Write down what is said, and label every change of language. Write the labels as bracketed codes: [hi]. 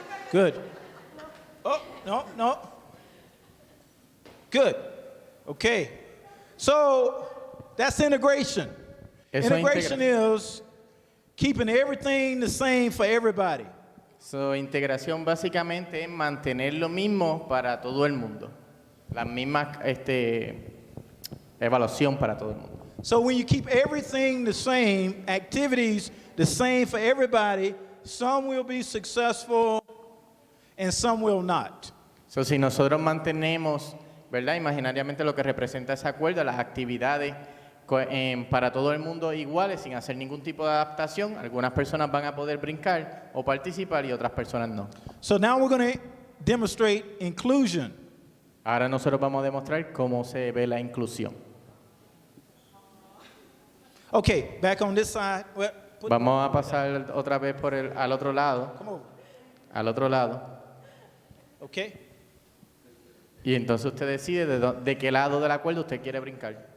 [en] Good. Oh, no. Good. Okay. So that's integration. Integration is keeping everything the same for everybody. [es] So, integración básicamente es mantener lo mismo para todo el mundo. La misma evaluación para todo el mundo. [en] So when you keep everything the same, activities the same for everybody, some will be successful and some will not. [es] So, si nosotros mantenemos, ¿verdad? Imaginariamente lo que representa ese acuerdo, las actividades para todo el mundo iguales, sin hacer ningún tipo de adaptación, algunas personas van a poder brincar o participar y otras personas no. [en] So now we're going to demonstrate inclusion. [es] Ahora nosotros vamos a demostrar cómo se ve la inclusión. [en] Okay, back on this side. [es] Vamos a pasar otra vez al otro lado. [en] Come over. [es] Al otro lado. [en] Okay. [es] Y entonces usted decide de qué lado del acuerdo usted quiere brincar.